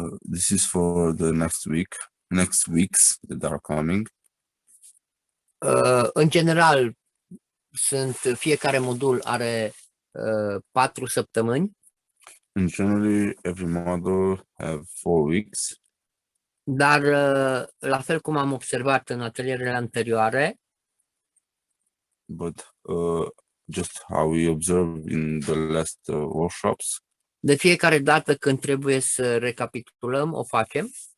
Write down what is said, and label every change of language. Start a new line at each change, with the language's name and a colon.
English: This is for the next weeks that are coming.
Romanian: În general, fiecare modul are 4 săptămâni.
English: In generally, every module have 4 weeks.
Romanian: Dar, la fel cum am observat în atelierele anterioare,
English: But just how we observed in the last workshops,
Romanian: de fiecare dată când trebuie să recapitulăm, o facem.